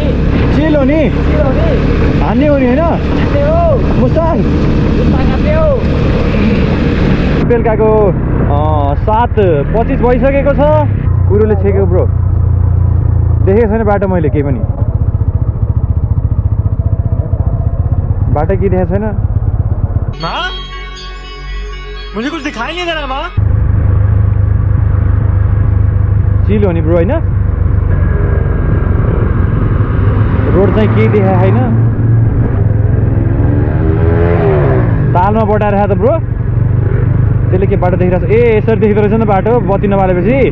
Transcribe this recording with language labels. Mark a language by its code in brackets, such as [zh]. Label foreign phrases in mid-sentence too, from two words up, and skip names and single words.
[ne] चिल हो नि हान्ने हो नि होइन मुस्ताङ बेलुकाको 7:25 भइसकेको छ कुरोले छेक्यो ब्रो देखेको छैन बाटो मैले केही पनि बाटो के देखेको छैन [hi] मुझे कुछ दिखाई नहीं दे रहा माँ [ne] चिल हो नि ब्रो होइन रोड चाहिँ केही देखाएको छैन तालमा बटाएर त ब्रो त्यसले के बाटो देखिरहेको छ ए यसरी देखिँदो रहेछ नि बाटो बत्ती नबालेपछि